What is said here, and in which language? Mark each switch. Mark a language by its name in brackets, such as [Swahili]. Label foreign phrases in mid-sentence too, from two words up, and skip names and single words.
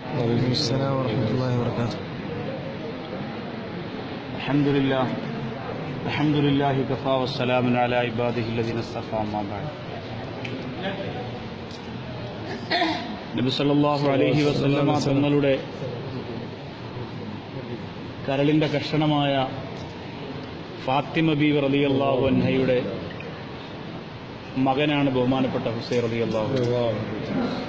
[Arabic] وعليكم السلام ورحمة الله وبركاته. الحمد لله كفى والسلام على عباده الذين اصطفى أما بعد. [Malayalam] നബി [Arabic] صلى الله عليه وسلم [Malayalam] തങ്ങളുടെ കരളിന്റെ കഷണമായ ഫാത്തിമ ബീവി [Arabic] رضي الله عنها [Malayalam] മകനാണ് ബഹുമാനപ്പെട്ട ഹുസൈൻ [Arabic] رضي الله عنه.